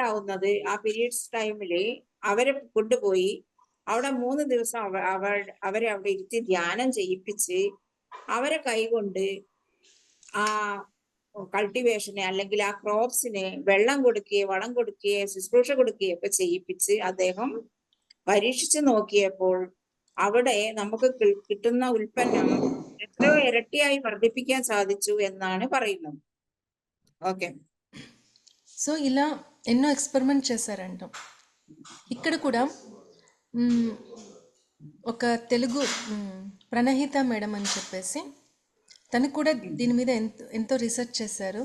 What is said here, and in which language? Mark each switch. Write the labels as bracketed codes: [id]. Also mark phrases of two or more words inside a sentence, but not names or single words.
[ml] ആവുന്നത് ആ പീരീഡ്സ് ടൈമില് അവരെ കൊണ്ടുപോയി അവിടെ 3 ദിവസം അവരെ അവിടെ ഇരുത്തി ധ്യാനം ചെയ്യിപ്പിച്ച് അവരെ കൈകൊണ്ട് ആ കൾട്ടിവേഷനെ അല്ലെങ്കിൽ ആ ക്രോപ്സിന് വെള്ളം കൊടുക്കുകയോ വളം കൊടുക്കുകയോ ശുശ്രൂഷ കൊടുക്കുകയോ ഒക്കെ ചെയ്യിപ്പിച്ച് അദ്ദേഹം പരീക്ഷിച്ചു നോക്കിയപ്പോൾ അവിടെ നമുക്ക് കിട്ടുന്ന ഉൽപ്പന്നം എത്രയോ ഇരട്ടിയായി വർദ്ധിപ്പിക്കാൻ സാധിച്ചു എന്നാണ് പറയുന്നത്. [te] ఓకే. సో ఇలా ఎన్నో ఎక్స్పెరిమెంట్ చేశారంట. ఇక్కడ కూడా ఒక తెలుగు ప్రణహిత మేడం అని చెప్పేసి తను కూడా దీని మీద ఎంతో రీసెర్చ్ చేశారు.